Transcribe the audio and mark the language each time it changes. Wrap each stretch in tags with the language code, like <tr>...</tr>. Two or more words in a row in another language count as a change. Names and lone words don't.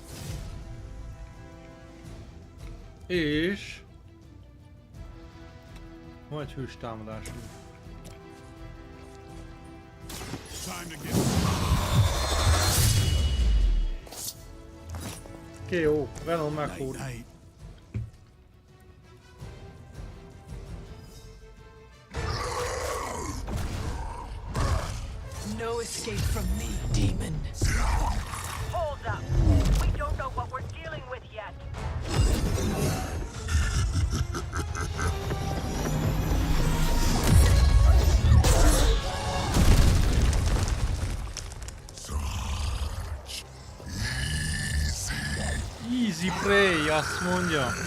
<hu>És... van egy hős támadásunk. Oké, jó. Venom megfúr.</hu> <en>No escape from me, demon. Hold up. We don't know what we're dealing with yet. Easy prey,</en> <hu>azt mondja.</hu>